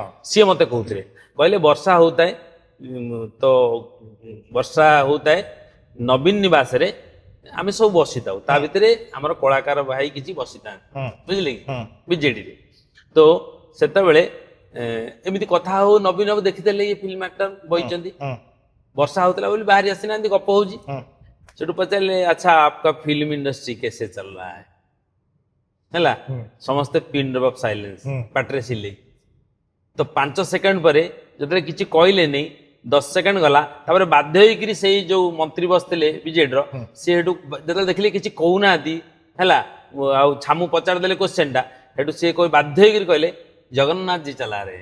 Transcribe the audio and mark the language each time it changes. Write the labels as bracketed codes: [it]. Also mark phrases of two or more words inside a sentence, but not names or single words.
[or] ସିଏ ମତେ କହୁଥିଲେ କହିଲେ ବର୍ଷା ହଉଥାଏ ତ ବର୍ଷା ହଉଥାଏ ନବୀନ ନିବାସରେ ଆମେ ସବୁ ବସିଥାଉ ତା ଭିତରେ ଆମର କଳାକାର ଭାଇ କିଛି ବସିଥାନ୍ତି ବୁଝିଲେ କି ବିଜେଡିରେ ତ ସେତେବେଳେ ଏମିତି କଥା ହଉ ନବୀନ ବାବୁ ଦେଖିଥିଲେ ଇଏ [en] film actor [or] ବଇଛନ୍ତି ବର୍ଷା ହଉଥିଲା ବୋଲି ବାହାରି ଆସିନାହାନ୍ତି ଗପ ହଉଛି ସେଠୁ ପଚାରିଲେ ଆଚ୍ଛା [hi] आपका फिल्म इंडस्ट्री कैसे चल रहा है [or] ହେଲା ସମସ୍ତେ [en] pin drop of silence [or] ପାଟିରେ ସିଲେଇ ତ 5 ସେକେଣ୍ଡ ପରେ ଯେତେବେଳେ କିଛି କହିଲେନି 10 ସେକେଣ୍ଡ ଗଲା ତାପରେ ବାଧ୍ୟ ହେଇକିରି ସେଇ ଯୋଉ ମନ୍ତ୍ରୀ ବସିଥିଲେ ବିଜେଡିର ସେ ହେଠୁ ଯେତେବେଳେ ଦେଖିଲେ କିଛି କହୁନାହାନ୍ତି ହେଲା ଆଉ ଛାମୁ ପଚାରି ଦେଲେ କ୍ୱେଶ୍ଚନ ଟା ହେଠୁ ସିଏ କହି ବାଧ୍ୟ ହେଇକିରି କହିଲେ ଜଗନ୍ନାଥ ଜୀ ଚଲା ରେ